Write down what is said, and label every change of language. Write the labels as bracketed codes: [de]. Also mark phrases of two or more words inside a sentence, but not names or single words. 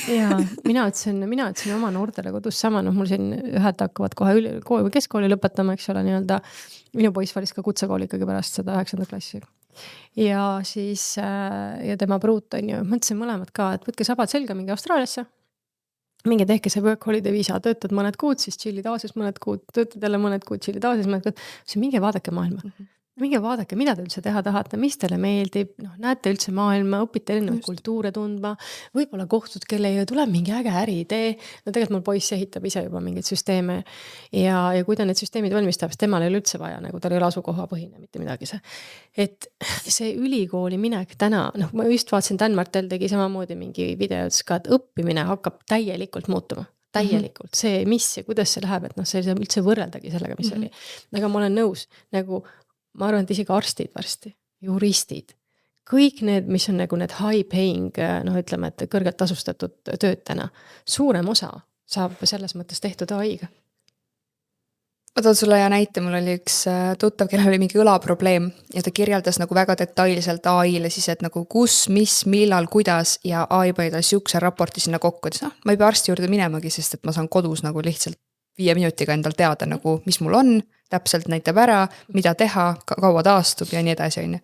[et] Ja mina ütlesin oma noortele kodus sama, mul siin ühed hakkavad kohe keskkooli lõpetama, eks ole, nii-öelda minu poiss valis ka kutsekooli ikkagi pärast seda 9. klassi. Ja siis ja tema pruut on ju, mõtlesin mõlemad ka, et võtke sabad selga mingi Austraaliasse, mingi tehke see [en] work holiday [et] viisa, töötad mõned kuud, siis chillid Aasias mõned kuud, töötad jälle mõned kuud, chillid Aasias mõned kuud, siis minge vaadake maailma. Minge vaadake, mida te üldse teha tahate, mis teile meeldib, näete üldse maailma, õpite erinevaid kultuure tundma, võib-olla kohtud, kelle tuleb mingi äge äriidee, tegelikult mul poiss ehitab ise juba mingeid süsteeme ja kui ta need süsteemid valmistab, siis temal ei ole üldse vaja, nagu tal ei ole asukoha põhine, mitte midagi see. Et see ülikooli minek täna, ma just vaatasin, Dan Martel tegi samamoodi mingi videots ka, et õppimine hakkab täielikult muutuma. Täielikult, see mis ja kuidas see läheb, et see ei saa üldse võrreldagi sellega, mis oli. Aga ma olen nõus, nagu ma arvan, et isegi arstid varsti, juristid, kõik need, mis on nagu need [en] high paying, [et] ütleme, et kõrgelt tasustatud töötena, suurem osa saab selles mõttes tehtud AI-ga. Ma toon sulle hea näite, mul oli üks tuttav, kellel oli mingi õlaprobleem ja ta kirjeldas nagu väga detailselt AI-le siis, et nagu kus, mis, millal, kuidas ja AI pani ta siukse raporti sinna kokku, et ma ei pea arsti juurde minemagi, sest et ma saan kodus nagu lihtsalt 5 minutiga endal teada nagu, mis mul on, täpselt näitab ära, mida teha, kaua taastub ja nii edasi, on ju.